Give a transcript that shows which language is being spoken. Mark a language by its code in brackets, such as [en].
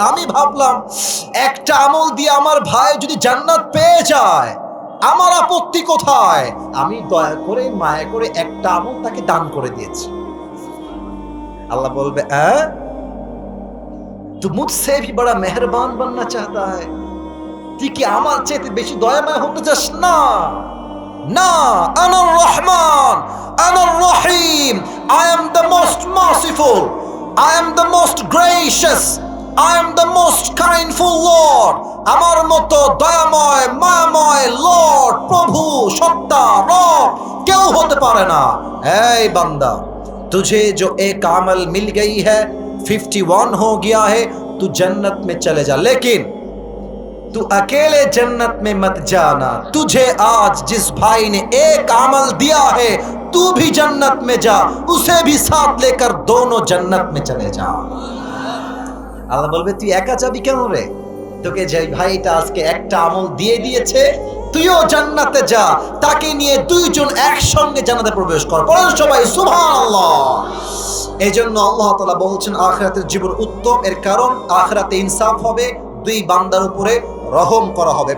[bn] आमी भाबलाम একটা আমল দিয়ে আমার ভাই যদি জান্নাত পেয়ে যায় আমার আপত্তি কোথায়? আমি দয়া করে মায়া করে একটা আমল তাকে দান করে দিয়েছি। আল্লাহ বলবে [hi] तू मुझसे भी बड़ा मेहरबान बनना चाहता है, [bn] তুই কি আমার চেয়ে বেশি দয়াময় হতে চাস? না না, [ar] আনার রহমান, আনার রহিম, [en] I am the most merciful, I am the most gracious, I am the most kindful Lord। [bn] আমার মতো দয়াময় মায়াময় লর্ড, প্রভু, সত্তা, রব কেউ হতে পারে না। এই বান্দা, [hi] तुझे जो एक अमल मिल गई है, 51 हो गया है, तू जन्नत में चले जा, लेकिन तू अकेले जन्नत में मत जाना। तुझे आज जिस भाई ने एक अमल दिया है तू भी जन्नत में जा, उसे भी साथ लेकर दोनों जन्नत में चले जा। [bn] আল্লাহ বলবে তুই একা যাবি কেন রে? তোকে যে ভাইটা আজকে একটা আমল দিয়ে দিয়েছে, তুইও জান্নাতে যা, তাকে নিয়ে দুইজন একসঙ্গে জান্নাতে প্রবেশ কর। বলেন সবাই সুবহানাল্লাহ। এই জন্য আল্লাহ তাআলা বলছেন আখিরাতের জীবন উত্তম, এর কারণ আখিরাতে ইনসাফ হবে, দুই বান্দার উপরে রহম করা হবে।